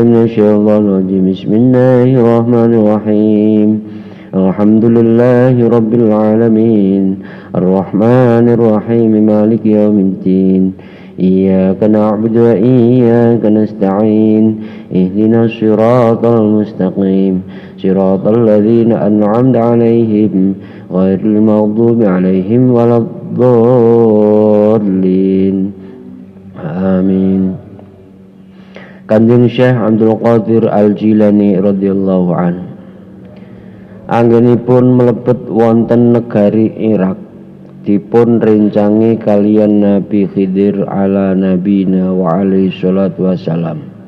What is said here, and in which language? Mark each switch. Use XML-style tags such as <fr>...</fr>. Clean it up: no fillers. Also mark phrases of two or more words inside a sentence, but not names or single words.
<ar>الشيطان الرجيم بسم الله الرحمن الرحيم الحمد لله رب العالمين الرحمن الرحيم مالك يوم الدين إياك نعبد وإياك نستعين اهدنا الصراط المستقيم صراط الذين أنعمت عليهم غير المغضوب عليهم ولا الضالين آمين.</ar> <jv>Kanjeng Syekh Abdul Qadir Al-Jilani</jv> <ar>رضي الله عنه</ar> <jv>anggenipun mlebet wonten negari Irak dipun rencangi kaliyan Nabi Khidir</jv> <ar>على نبينا وعليه الصلاة والسلام.</ar>